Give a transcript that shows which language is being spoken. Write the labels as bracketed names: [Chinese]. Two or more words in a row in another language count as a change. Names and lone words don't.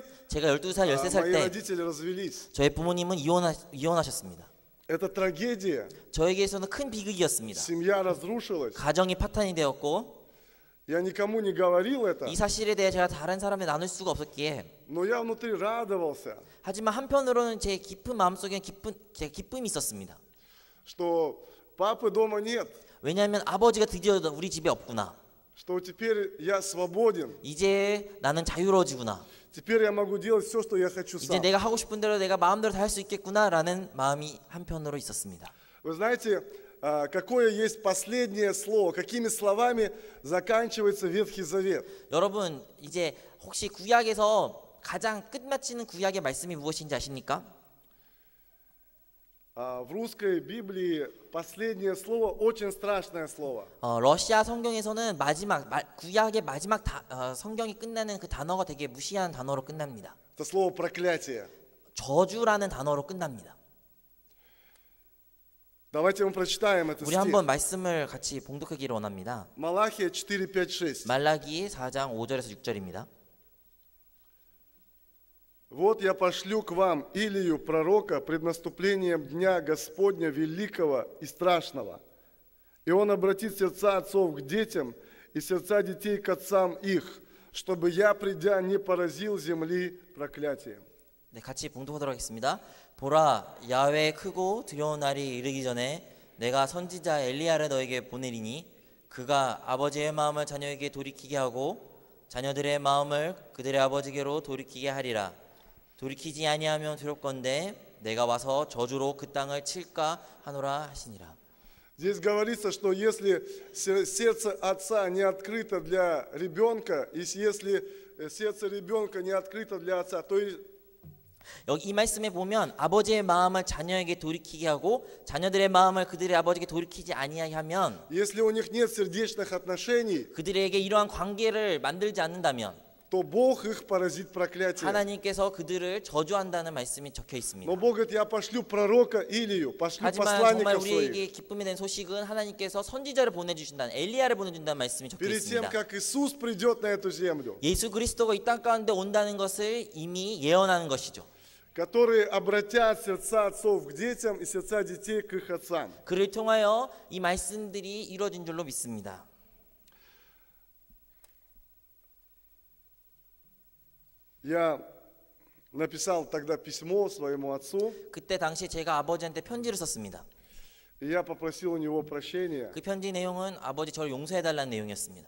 [Korean] 제가 12살, 13살 [Russian] мои [Korean] 때 [Russian] родители развелись. [Korean] 저의 부모님은 이혼하셨습니다. [Russian] Это трагедия. [Korean] 저에게서는 큰 비극이었습니다. [Russian] Семья разрушилась. [Korean] 가정이 파탄이 되었고 [Russian] Я никому не говорил это, [Korean] 이 사실에 대해 제가 다른 사람에 나눌 수가 없었기에 [Russian] но я внутри радовался, [Korean] 하지만 한편으로는 제 깊은 마음속에 기쁨이 있었습니다. [Russian] что папы дома нет, [Korean] 왜냐하면 아버지가 드디어 우리 집에 없구나. [Russian] что теперь я свободен. [Korean] 이제 나는 자유로워지구나. [Russian] Теперь я могу делать все, что я хочу [Korean] 이제 [Russian] сам. [Korean] 내가 하고 싶은 대로 내가 마음대로 다 할 수 있겠구나라는 마음이 한편으로 있었습니다. [Russian] Вы знаете, какое есть последнее слово, какими словами заканчивается Ветхий Завет? [Korean] 여러분 이제 혹시 구약에서 가장 끝마치는 구약의 말씀이 무엇인지 아십니까? [Russian] В русской Библии последнее слово очень страшное слово. [Korean] 러시아 성경에서는 구약의 마지막 성경이 끝나는 그 단어가 되게 무시한 단어로 끝납니다. [Russian] Это слово проклятие. [Korean] 저주라는 단어로 끝납니다. [Russian] Давайте мы прочитаем этот [Korean] 우리 [Russian] стих. [Korean] 한번 말씀을 같이 봉독하기를 원합니다. [Russian] Малахия 4, 5, 6. [Korean] 말라기 4장 5절에서 6절입니다. [Russian] Вот я пошлю к вам Илию, пророка, пред наступлением дня Господня великого и страшного. И он обратит сердца отцов к детям и сердца детей к отцам их, чтобы я, придя, не поразил земли проклятием. [Korean] 네, 같이 봉독하도록 하겠습니다. 보라, 야훼의 크고 두려운 날이 이르기 전에 내가 선지자 엘리야를 너에게 보내리니 그가 아버지의 마음을 자녀에게 돌이키게 하고 자녀들의 마음을 그들의 아버지께로 돌이키게 하리라. 돌이키지 아니하면 두렵건대 내가 와서 저주로 그 땅을 칠까 하노라 하시니라. [Russian] Здесь говорится, что если сердце отца не открыто для ребенка, и если сердце ребенка не открыто для отца, то [Korean] 여기 이 말씀에 보면 아버지의 마음을 자녀에게 돌이키게 하고 자녀들의 마음을 그들의 아버지에게 돌이키지 아니하면 [Russian] если у них нет сердечных отношений, [Korean] 그들에게 이러한 관계를 만들지 않는다면 [Russian] то Бог их поразит проклятием. [Korean] 하나님께서 그들을 저주한다는 말씀이 적혀 있습니다. [Russian] Но Бог говорит, я пошлю пророка Илию, пошлю [Korean] 하지만 정말 [Russian] посланников [Korean] 우리에게 [Russian] своих. [Korean] 기쁨이 된 소식은 하나님께서 선지자를 보내주신다는 엘리야를 보내준다는 말씀이 적혀 [Russian] Перед тем, [Korean] 있습니다. [Russian] как Иисус придет на эту землю, [Korean] 예수 그리스도가 이 땅 가운데 온다는 것을 이미 예언하는 것이죠. [Russian] которые обратят сердца отцов к детям и сердца детей к их отцам. [Korean] 그를 통하여 이 말씀들이 이루어진 줄로 믿습니다. [Russian] Я написал тогда письмо своему отцу, [Korean] 그때 당시 제가 아버지한테 편지를 썼습니다. [Russian] и я попросил у него прощения. [Korean] 그 편지 내용은 아버지 저를 용서해달라는 내용이었습니다.